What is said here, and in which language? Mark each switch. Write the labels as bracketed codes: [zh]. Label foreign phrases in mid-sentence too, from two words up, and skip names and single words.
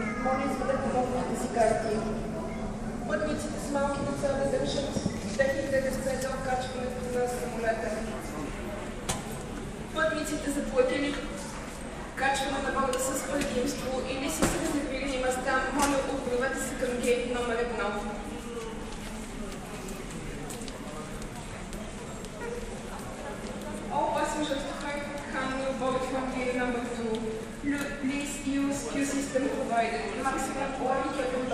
[bg] Моля, изведете водните си карти. Пътниците с малки деца да държат техните деца до качването на самолета. Пътниците заплатили качване на борда с предимство или с резервирани места, моля, отправете се към гейт номер 1. [en] All passengers to Frankfurt Hahn will board from gate number 2. Please use queue system provided. Maximum 1